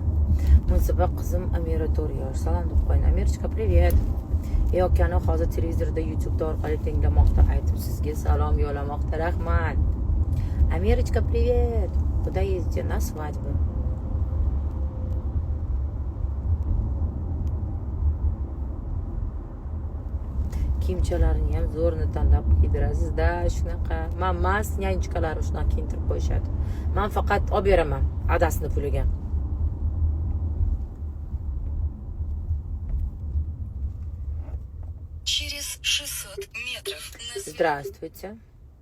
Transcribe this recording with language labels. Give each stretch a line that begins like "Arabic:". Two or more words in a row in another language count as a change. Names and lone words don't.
Uzbek: Munsaba qizim Amira 4 yosh. Salom deb qo'ying. Amirchika, привет. Yokani hozir televizorda, YouTube'da orqali tinglamoqda, aytib sizga salom yo'llamoqda. Rahmat. Amirchika,
Russian: привет. Куда ездите? На свадьбу.
Uzbek: Kiyimchalarni ham zo'rni tanlab kiydirasiz-da, shunaqa. Men emas, yanchikalarni shunaqa kiyintirib qo'yishadi. Men faqat olib beraman adasini puliga.
Russian: Через 600 метров. Здравствуйте.